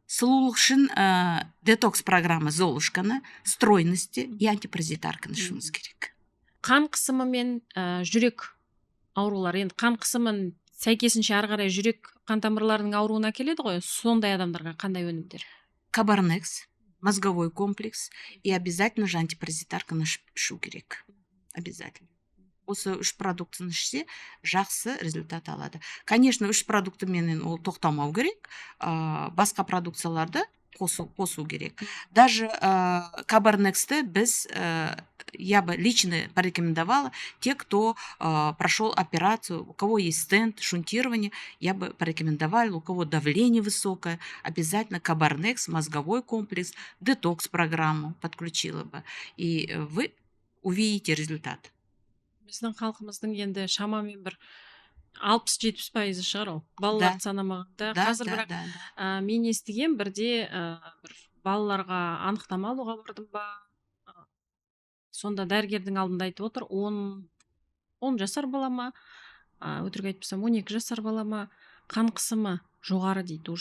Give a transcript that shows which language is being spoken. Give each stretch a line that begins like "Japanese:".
Kazakh: Сұлулық үшін детокс программа Золушканы,
Russian: стройности и
Kazakh: антипаразитарканы ішуіміз керек. Қан қысымы мен жүрек аурулары, енді қан қысымын сәйкесінше ары қарай жүрек қан тамырларының ауруына келеді ғой, сондай адамдарға қандай өнімдер?
Russian: Кабарнекс, мозговой комплекс и обязательно же
Kazakh: антипаразитарканы ішу керек.
Russian: Обязательно.
Kazakh: Осы 3 продуктыны ішсе, жақсы результат алады.
Russian: Конечно,
Kazakh: 3 продукты менен ол тоқтамау керек, басқа продукцияларды қосу керек.
Russian: Даже
Kazakh: кабарнексті біз,
Russian: я бы лично порекомендовала, те, кто прошел операцию, у кого есть стенд, шунтирование, я бы порекомендовала, у кого давление высокое, обязательно кабарнекс, мозговой комплекс, детокс-программу подключила бы, и вы увидите результат.
Kazakh: Біздің халқымыздың енді шамамен бір 60-70% шығар ол. Балаларды санамағанда. Қазір бірақ мен естіген бірде бір балаларға анықтама алуға бардым ба. Сонда дәрігердің алдында айтып отыр, 10 жасар бала ма, өтірік айтпасам 12 жасар бала ма, қан қысымы жоғары дейді.